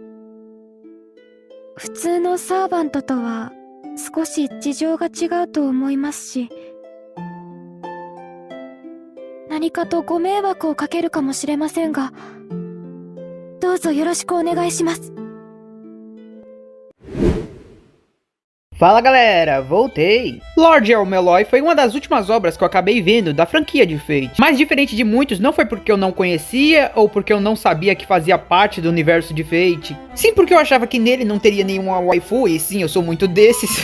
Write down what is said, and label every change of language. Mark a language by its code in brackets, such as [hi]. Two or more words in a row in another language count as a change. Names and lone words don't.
[ja] 普通のサーバントとは少し事情が違うと思いますし、何かとご迷惑をかけるかもしれませんが、どうぞよろしくお願いします。 [pt] Fala galera, voltei! Lord Elmeloy foi uma das últimas obras que eu acabei vendo da franquia de Fate. Mas diferente de muitos, não foi porque eu não conhecia ou porque eu não sabia que fazia parte do universo de Fate. Sim, porque eu achava que nele não teria nenhuma waifu, e sim, eu sou muito desses.